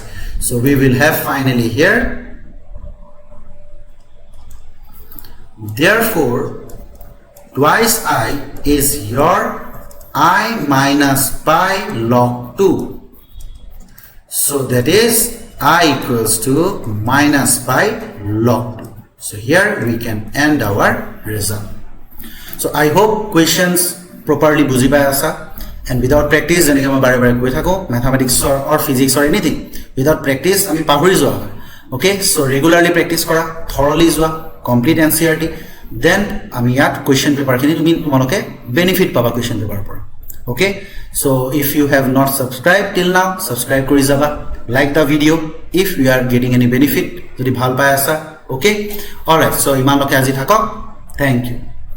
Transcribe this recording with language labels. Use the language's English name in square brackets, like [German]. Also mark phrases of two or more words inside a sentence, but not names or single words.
[English] So we will have finally here, therefore twice I is your I minus pi log 2. So that is I equals to minus pi log 2. So here we can end our result. So I hope questions properly [Assamese] বুজি পাই আছা, [English] and without practice [Assamese] যেনেকৈ মই বাৰে বাৰে কৈ থাকো [English] mathematics or physics or anything without practice [Assamese] আমি পাহৰি যোৱা হয়. [English] Okay, so regularly practice কৰা, thoroughly যোৱা, complete NCERT, then [Assamese] আমি ইয়াত [English] question paper [Assamese] খিনি তোমালোকে [English] benefit পাবা question paper পৰা. Okay, so if you have not subscribed till now, subscribe [Assamese] কৰি যাবা, [English] like the video if you are getting any benefit [Assamese] যদি ভাল পাই আছা. [English] Okay, all right, so [Assamese] ইমানলৈকে আজি থাকক, [English] thank you.